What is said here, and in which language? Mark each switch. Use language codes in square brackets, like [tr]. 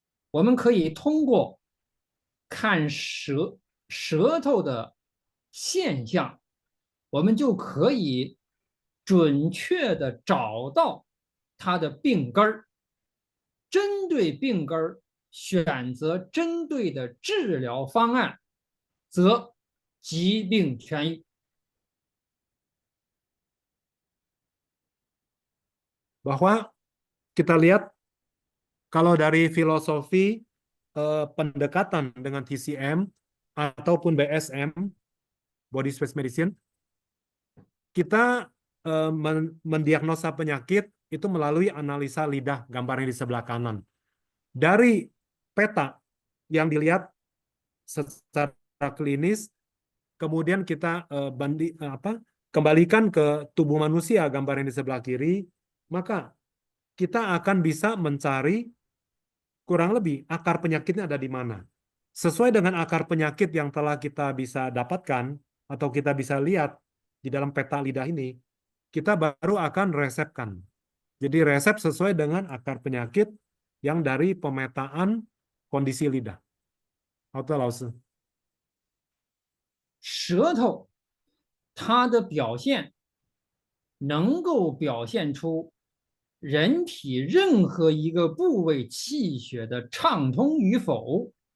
[zh] 我们可以通过看舌头的现象，我们就可以准确的找到它的病根儿，针对病根儿选择针对的治疗方案，则疾病痊愈。 [id] Bahwa kita lihat kalau dari filosofi pendekatan dengan TCM ataupun BSM, Body Space Medicine, kita mendiagnosa penyakit itu melalui analisa lidah gambarnya di sebelah kanan. Dari peta yang dilihat secara klinis, kemudian kita kembalikan ke tubuh manusia gambar yang di sebelah kiri, maka kita akan bisa mencari kurang lebih akar penyakitnya ada di mana. Sesuai dengan akar penyakit yang telah kita bisa dapatkan atau kita bisa lihat di dalam peta lidah ini, kita baru akan resepkan. Jadi resep sesuai dengan akar penyakit yang dari pemetaan kondisi lidah. [zh] 好的，老师。舌头它的表现能够表现出人体任何一个部位气血的畅通与否。